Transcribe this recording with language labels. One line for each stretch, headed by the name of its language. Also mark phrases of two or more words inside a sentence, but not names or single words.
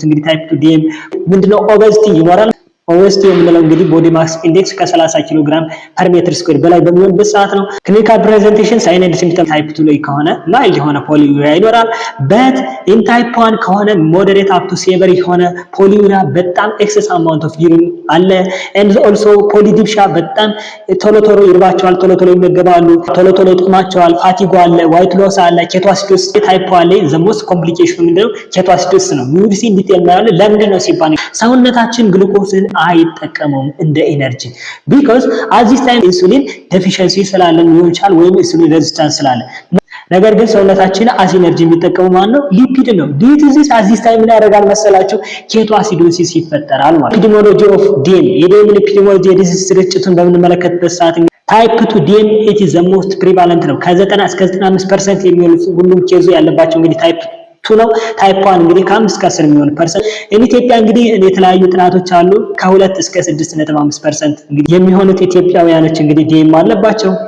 Amharic: እንግዲህ
English: type 2 DM
Amharic: ምንድነው ኦበሲቲ ይኖራል። ኦበሲቲ የምንለው እንግዲህ
English: body mass index
Amharic: ከ30
English: kilogram per meter square
Amharic: በላይ በሚሆንበት ሰዓት ነው።
English: clinical presentation sign and symptom type 2
Amharic: ላይ ከሆነ ማይልድ የሆነ ፖሊዩሪያ ይኖራል።
English: but in type 1
Amharic: ከሆነ
English: moderate up to severe
Amharic: የሆነ
English: polyuria excess amount of urine
Amharic: አለ።
English: and also polydipsia
Amharic: በጣም ቶሎ ቶሎ ይርባቸዋል፣ ቶሎ ቶሎ ይመገባሉ፣ ቶሎ ቶሎ ይጥማቸዋል፣ ፋቲጎ አለ፣
English: weight loss
Amharic: አለ፣
English: ketoacidosis type 1
Amharic: ላይ
English: the most complication
Amharic: ምንድነው? ኬቶአሲዶስ ነው። ዩሪሲ ዲቴል ማለት ለምንድን ነው ሲባል ሰውነታችን ግሉኮስን አይጠቀመውም እንደ ኤነርጂ
English: because at this time insulin deficiency
Amharic: ስላለ ሊሆን ይችላል ወይም
English: insulin resistance
Amharic: ስላለ። ነገር ግን ሰውነታችን
English: as energy
Amharic: የሚጠቀመው ማን ነው? ሊፒድ ነው።
English: due to this at this time
Amharic: ምን ያደርጋል መሰላችሁ? ኬቶአሲዶሲስ ይፈጠራል ማለት ነው።
English: epidemiology of DM
Amharic: የዲኤም ኢፒዲሞሎጂ ዲዚዝ ስርጭቱን በምንመለከትበት ሰዓት
English: type 2 DM it is the most prevalent
Amharic: ነው። ከ90 እስከ 95% የሚሆኑ ሁሉም ኬዙ ያለባቸው እንግዲህ ታይፕ 2 ነው። ታይፕ 1 እንግዲህ ከ5 እስከ 10 የሚሆን ፐርሰንት ኢትዮጵያ እንግዲህ የተለያዩ ጥናቶች አሉ ከ2 እስከ 6.5% እንግዲህ የሚሆኑት ኢትዮጵያውያኖች እንግዲህ ዲኤም አለባቸው።